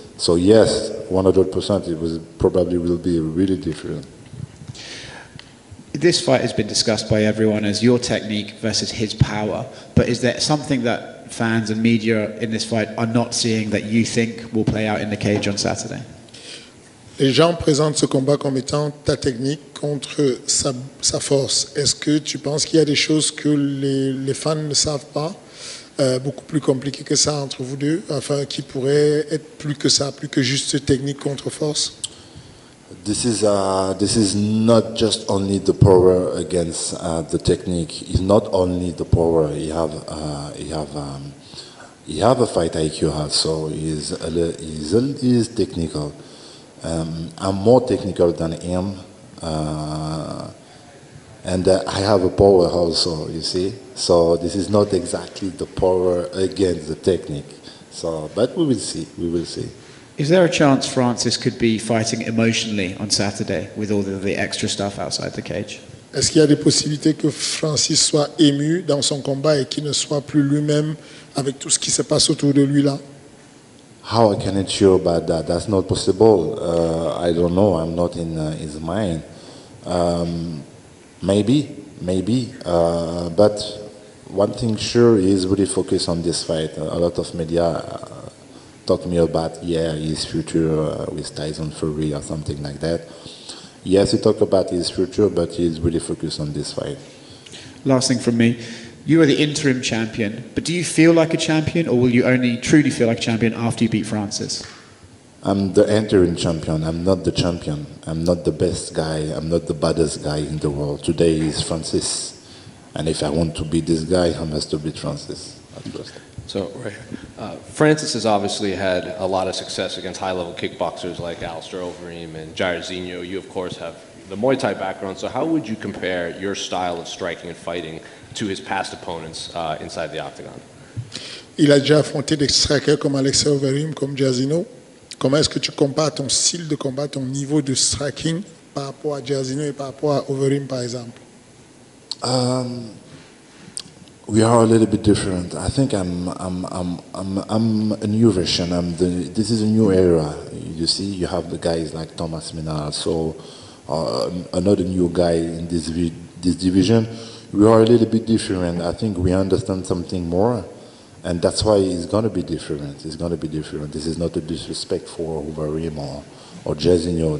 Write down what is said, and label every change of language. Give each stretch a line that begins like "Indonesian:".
English: So yes, 100%, it will be really different. This fight has been discussed by everyone as your technique versus his power, but is there something that fans and media in this fight are not seeing that you think will play out in the cage on Saturday?
French: Les gens présentent ce combat comme étant ta technique contre sa force. Est-ce que tu penses qu'il y a des choses que les fans ne savent pas, beaucoup plus compliquées que ça entre vous deux, enfin qui pourraient être plus que ça, plus que juste technique contre force?
English: This is not just only the power against the technique. It's not only the power. You have a fight IQ also. He's technical. I'm more technical than him, and I have a power also. You see, so this is not exactly the power against the technique. So, but we will see. We will see. Is there a chance Francis could be fighting emotionally on Saturday with all the extra stuff outside the cage?
French: Est-ce qu'il y a des possibilités que Francis soit ému dans son combat et qu'il ne soit plus lui-même avec tout ce qui se passe autour de lui là?
English: How I can ensure about that? That's not possible. I don't know. I'm not in his mind. Maybe. But one thing sure is really focus on this fight. A lot of media talk to me about his future with Tyson Fury or something like that. Yes, he talk about his future, but he's really focused on this fight. Last thing from me. You are the interim champion, but do you feel like a champion, or will you only truly feel like a champion after you beat Francis? I'm the interim champion. I'm not the champion. I'm not the best guy. I'm not the baddest guy in the world. Today is Francis. And if I want to beat this guy, I must to beat Francis at first. So, right here. Francis has obviously had a lot of success against high-level kickboxers like Alistair Overeem and Jairzinho. You, of course, have the Muay Thai background. So how would you compare your style of striking and fighting to his past opponents inside the octagon?
French: Il a déjà affronté des strikers comme Alistair Overeem, comme Jairzinho. Comment est-ce que tu compares ton style de combat, ton niveau de striking par rapport à Jairzinho et par rapport à Overeem, par exemple?
English: We are a little bit different. I think I'm a new version. This is a new era. You see, you have the guys like Thomas Minard, so another new guy in this division. We are a little bit different. I think we understand something more, and that's why it's gonna be different. It's gonna be different. This is not a disrespect for Overeem or Jairzinho.